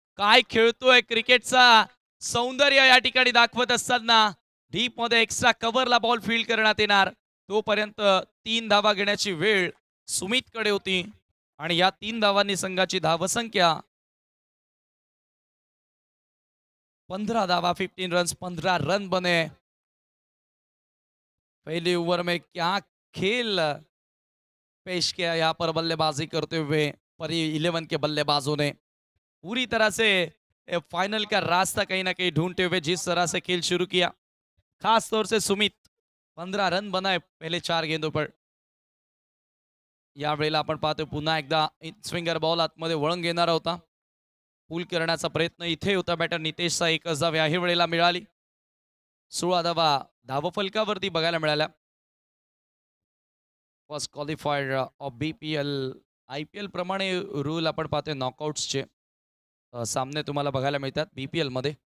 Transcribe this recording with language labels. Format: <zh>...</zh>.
<mr>काय खेळतोय क्रिकेटचा सौंदर्य या ठिकाणी दाखवत असताना डीप मध्ये एक्स्ट्रा कव्हरला बॉल फील्ड करण्यात येणार. तोपर्यंत 3 धावा घेण्याची वेळ सुमित कडे होती आणि या 3 धावांनी संघाची धावसंख्या 15 धावा, 15 रन,</mr> <hi>15 रन बने. पहली ओवर में क्या खेल पेश किया यहाँ पर बल्लेबाजी करते हुए परी 11 के बल्लेबाजों ने. पूरी तरह से फाइनल का रास्ता कहीं ना कहीं ढूंढते हुए जिस तरह से खेल शुरू किया, खास तौर से सुमित 15 रन बनाए पहले 4 गेंदों पर.</hi> <mr>यावेळेला आपण पाहतोय पुन्हा एकदा स्विंगर बॉल आतमध्ये वळण घेणारा होता. पूल करण्याचा प्रयत्न इथे होता बॅटर नितेशचा. 1 धाव याही वेळेला मिळाली. 16 धावा धावफलकावरती बघायला मिळाल्या.</mr> <en>First qualifier of BPL.</en> <mr>IPL प्रमाणे रूल आपण पाहतोय नॉकआउट्सचे सामने तुम्हाला बघायला मिळतात बीपीएल मध्ये.</mr>